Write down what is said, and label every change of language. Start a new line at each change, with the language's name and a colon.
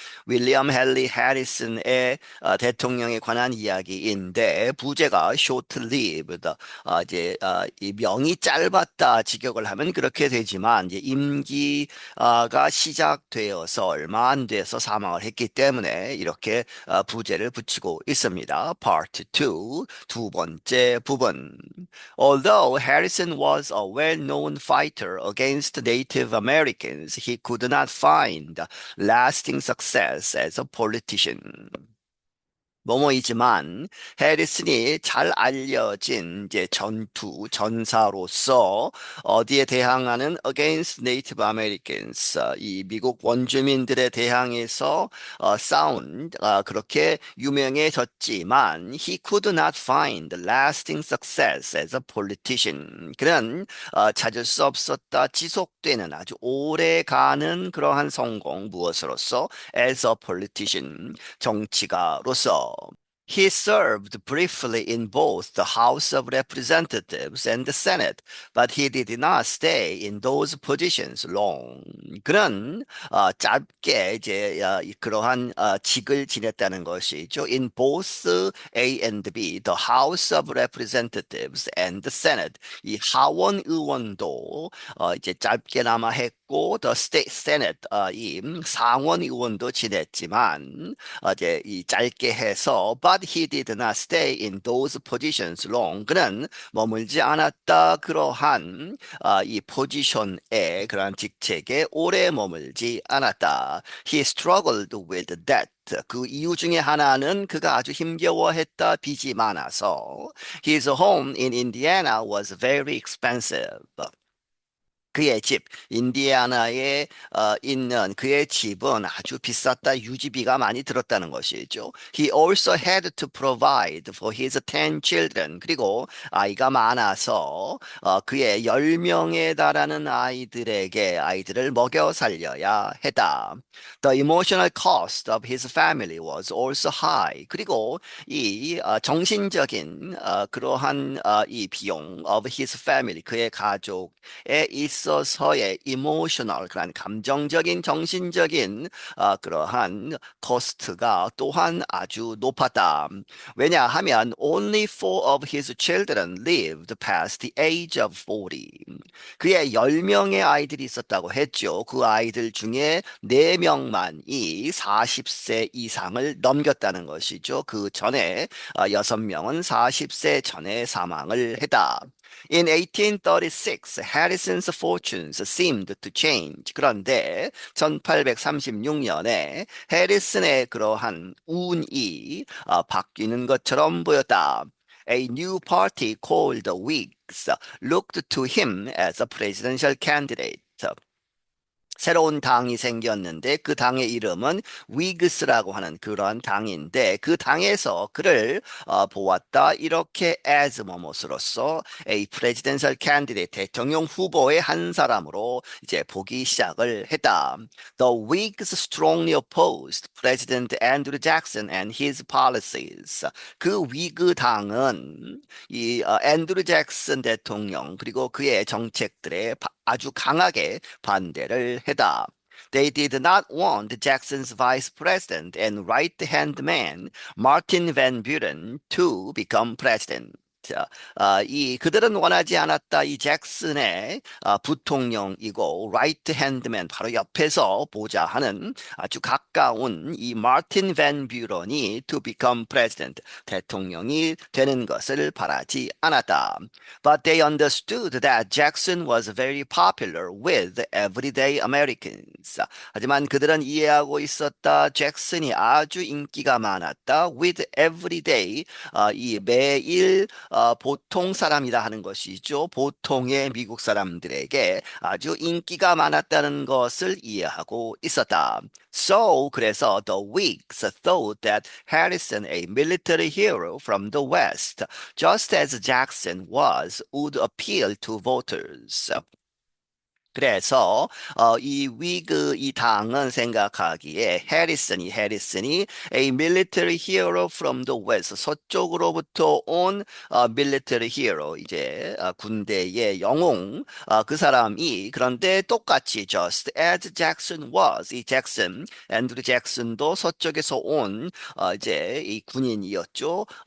Korean: 윌리엄 헨리 해리슨의 대통령에 관한 이야기인데 부제가
English: Short-Lived.
Korean: 이 명이 짧았다 직역을 하면 그렇게 되지만 이제 임기가 시작되어서 얼마 안 돼서 사망을 했기 때문에 이렇게 부제를 붙이고 있습니다.
English: Part 2,
Korean: 두 번째 부분.
English: Although Harrison was a well-known fighter against Native Americans, he could not find lasting success as a politician.
Korean: 뭐뭐이지만 해리슨이 잘 알려진 이제 전사로서 어디에 대항하는
English: against Native Americans
Korean: 이 미국 원주민들에 대항해서 싸운 그렇게 유명해졌지만
English: he could not find lasting success as a politician.
Korean: 그는 찾을 수 없었다 지속되는 아주 오래 가는 그러한 성공 무엇으로서
English: as a politician
Korean: 정치가로서
English: He served briefly in both the House of Representatives and the Senate, but he did not stay in those positions long.
Korean: 그는 짧게 이제 그러한 직을 지냈다는 것이죠.
English: In both A and B, the House of Representatives and the Senate.
Korean: 이 하원 의원도 이제 짧게나마 했고,
English: the State Senate
Korean: 이 상원 의원도 지냈지만 이제 이 짧게 해서
English: but he did not stay in those positions long.
Korean: 그는 머물지 않았다. 그러한 이 포지션에 그러한 직책에 오래 머물지 않았다.
English: He struggled with debt.
Korean: 그 이유 중에 하나는 그가 아주 힘겨워했다. 빚이 많아서.
English: His home in Indiana was very expensive.
Korean: 그의 집, 인디애나에 있는 그의 집은 아주 비쌌다. 유지비가 많이 들었다는 것이죠.
English: He also had to provide for his 10 children.
Korean: 그리고 아이가 많아서 그의 10명에 달하는 아이들을 먹여 살려야 했다.
English: The emotional cost of his family was also high.
Korean: 그리고 이 정신적인 그러한 이 비용
English: of his family,
Korean: 그의 가족에 있어서의 emotional, 그런 감정적인, 정신적인 그러한 코스트가 또한 아주 높았다. 왜냐하면
English: only four of his children lived past the age of 40.
Korean: 그의 10명의 아이들이 있었다고 했죠. 그 아이들 중에 4명만이 40세 이상을 넘겼다는 것이죠. 그 전에 6명은 40세 전에 사망을 했다.
English: In 1836, Harrison's fortunes seemed to change.
Korean: 그런데 1836년에 해리슨의 그러한 운이 바뀌는 것처럼 보였다.
English: A new party called the Whigs looked to him as a presidential candidate.
Korean: 새로운 당이 생겼는데 그 당의 이름은 위그스라고 하는 그러한 당인데 그 당에서 그를 보았다. 이렇게 as 뭐뭐으로써
English: a presidential candidate
Korean: 대통령 후보의 한 사람으로 이제 보기 시작을 했다.
English: The Whigs strongly opposed President Andrew Jackson and his policies.
Korean: 그 위그 당은 이 앤드루 잭슨 대통령 그리고 그의 정책들에 아주 강하게 반대를 했다.
English: They did not want Jackson's vice president and right-hand man, Martin Van Buren, to become president.
Korean: 이 그들은 원하지 않았다. 이 잭슨의 부통령이고 라이트 핸드맨 바로 옆에서 보좌하는 아주 가까운 이 마틴 밴 뷰런이
English: to become president
Korean: 대통령이 되는 것을 바라지 않았다.
English: But they understood that Jackson was very popular with everyday Americans.
Korean: 하지만 그들은 이해하고 있었다. 잭슨이 아주 인기가 많았다.
English: With everyday
Korean: 이 매일 보통 사람이라 하는 것이죠. 보통의 미국 사람들에게 아주 인기가 많았다는 것을 이해하고 있었다.
English: So,
Korean: 그래서
English: the Whigs thought that Harrison, a military hero from the West, just as Jackson was, would appeal to voters.
Korean: 그래서 이 위그 이 당은 생각하기에 해리슨이
English: a military hero from the west
Korean: 서쪽으로부터 온
English: military hero
Korean: 이제 군대의 영웅 그 사람이 그런데 똑같이
English: just as Jackson was
Korean: 이 잭슨 앤드류 잭슨도 서쪽에서 온 이제 이 군인이었죠.